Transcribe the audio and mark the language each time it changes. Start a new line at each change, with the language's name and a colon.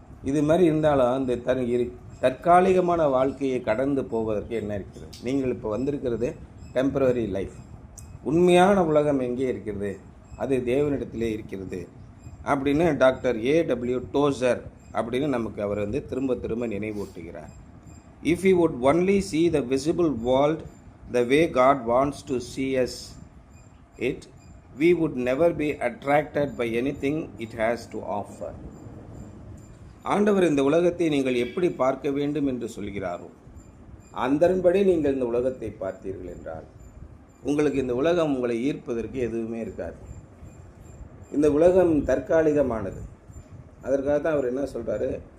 Tamil: இது மாதிரி இருந்தாலும் இந்த தற்காலிகமான வாழ்க்கையை கடந்து போவதற்கு என்ன இருக்கிறது? நீங்கள் இப்போ வந்திருக்கிறது
English: Temporary life.
Tamil: உண்மையான உலகம் எங்கே இருக்கிறது? அது தேவனிடத்திலே இருக்கிறது அப்படின்னு டாக்டர் ஏடபிள்யூ டோசர் அப்படின்னு நமக்கு அவர் திரும்ப திரும்ப நினைவூட்டுகிறார்.
English: If you would only see the visible world the way God wants to see us it, we would never be attracted by anything it has to offer.
Tamil: ஆண்டவர் இந்த உலகத்தை நீங்கள் எப்படி பார்க்க வேண்டும் என்று சொல்கிறாரோ அதன்படி நீங்கள் இந்த உலகத்தை பார்த்தீர்கள் என்றால் உங்களுக்கு இந்த உலகம் உங்களை ஈர்ப்பதற்கு எதுவுமே இருக்காது. இந்த உலகம் தற்காலிகமானது. அதற்காக தான் அவர் என்ன சொல்கிறாரு?